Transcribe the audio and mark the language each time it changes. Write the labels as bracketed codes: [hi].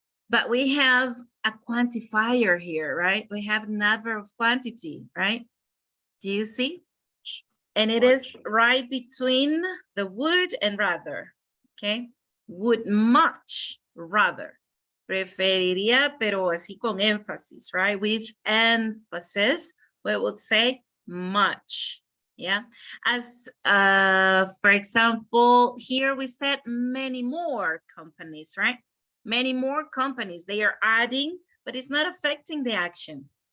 [en] But we have a quantifier here, right? We have an adverb of quantity, right? Do you see? And it is right between the would and rather, okay? Would much rather. [es] Preferiría, pero así con énfasis, right? [en] With emphasis, we would say much, yeah? As, for example, here we said many more companies, right? Many more companies, they are adding, but it's not affecting the action.